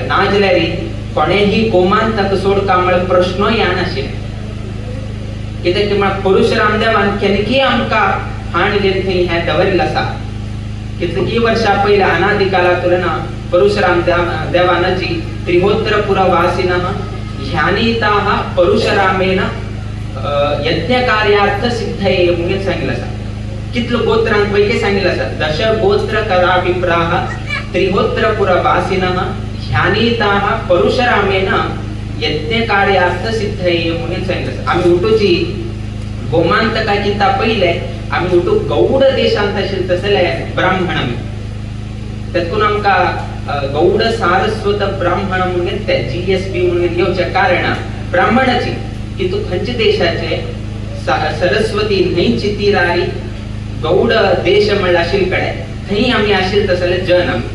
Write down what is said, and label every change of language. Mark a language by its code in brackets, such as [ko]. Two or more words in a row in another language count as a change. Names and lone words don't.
[kok] ना जाल्यार कोणेही गोमांतक सोडका म्हळ्यार प्रश्नय येनाशिल्ले. कित्याक म्हळ्यार परशुराम देवान केनकी आमकां हाण घेवन थंय हें दवरलें आसा. कितलीं वर्सां पयलीं अनादि कालांतल्यान परशुराम देवानाची [sa] त्रिहोत्रपुर वासिनः ध्यानिताः परशुरामेन यज्ञकार्यार्थ सिद्धये [kok] म्हणून सांगितलं आसा. कितलो गोत्रांपैकी सांगितलं आसा, [sa] दश गोत्र करा विप्राः त्रिहोत्रपुर वासिनः ध्यानिताः परशुरामेन यज्ञकार्यार्थ सिद्धये [kok] म्हणून सांगितलं आसा. आमी उठूची गोमांतकाकिंता पयले आमी उठू गौड देशांत आशिल्ले तसले ब्राह्मण आमी. तेतून आमकां गौड सारस्वत ब्राह्मण म्हणून ते GSB म्हणून येवचे कारण ब्राह्मणाची की तू खंयचे देशाचे सरस्वती न्हंयची तीरारी गौड देश म्हणला आशिल्ले थंय आमी आशिल्ले तसले जन आमी.